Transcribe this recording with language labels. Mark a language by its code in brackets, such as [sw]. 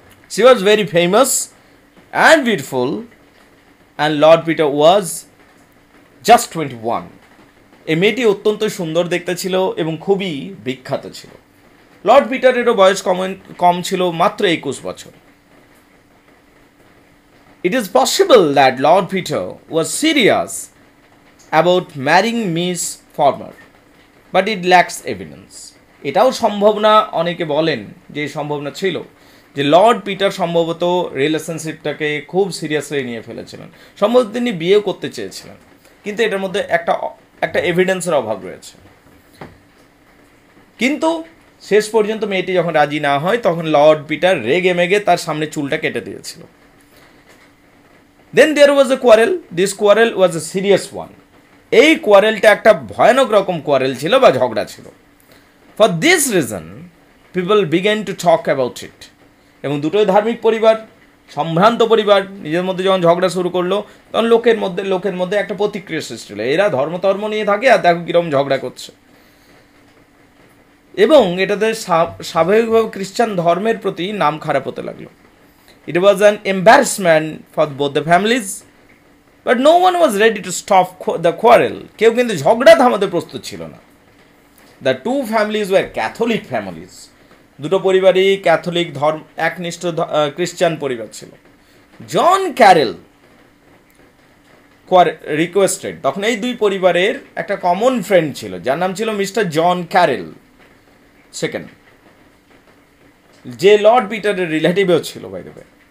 [en] She was very famous and beautiful and lord Peter was just 21। [bn] এই মেয়েটি অত্যন্ত সুন্দর দেখতে ছিল এবং খুবই বিখ্যাত ছিল। লর্ড পিটারেরও বয়স কম ছিল, মাত্র 21 বছর। [en] It is possible that Lord Peter was serious about marrying Miss Farmer, but it lacks evidence. [bn] এটাও সম্ভব না, অনেকে বলেন যে সম্ভব না ছিল, যে লর্ড পিটার সম্ভবত রিলেশনশিপটাকে খুব সিরিয়াসলি নিয়ে ফেলেছিলেন, সম্ভবত তিনি বিয়ে করতে চেয়েছিলেন, কিন্তু এটার মধ্যে একটা এভিডেন্সের অভাব রয়েছে। কিন্তু শেষ পর্যন্ত মেয়েটি যখন রাজি না হয়, তখন লর্ড পিটার রেগে মেগে তার সামনে চুলটা কেটে দিয়েছিল। [en] Then there was a quarrel, this quarrel was a serious one. [bn] এই কোয়ারেলটা একটা ভয়ানক রকম কোয়ারেল ছিল বা ঝগড়া ছিল। [en] For this reason people began to talk about it. [bn] এবং দুটোই ধার্মিক পরিবার, সম্ভ্রান্ত পরিবার, নিজের মধ্যে যখন ঝগড়া শুরু করলো, তখন লোকের মধ্যে একটা প্রতিক্রিয়া সৃষ্টি হলো, এরা ধর্ম নিয়ে থাকে আর দেখো কিরকম ঝগড়া করছে। এবং এটাতে স্বাভাবিকভাবে খ্রিস্টান ধর্মের প্রতি নাম খারাপ হতে লাগলো। [en] It was an embarrassment for both the families, but no one was ready to stop the quarrel. [bn] কেউ কিন্তু ঝগড়া থামাতে প্রস্তুত ছিল না। [en] The two families were Catholic families. [bn] দুটো পরিবারই ক্যাথলিক ধর্ম, একনিষ্ঠ খ্রিস্টান পরিবার ছিল। জন ক্যারেল রিকোয়েস্টেড, তখন এই দুই পরিবারের একটা কমন ফ্রেন্ড ছিল, যার নাম ছিল মিস্টার জন ক্যারেল সেকেন্ড, যে লর্ড পিটারের রিলেটিভও ছিল বাই দ্য ওয়ে।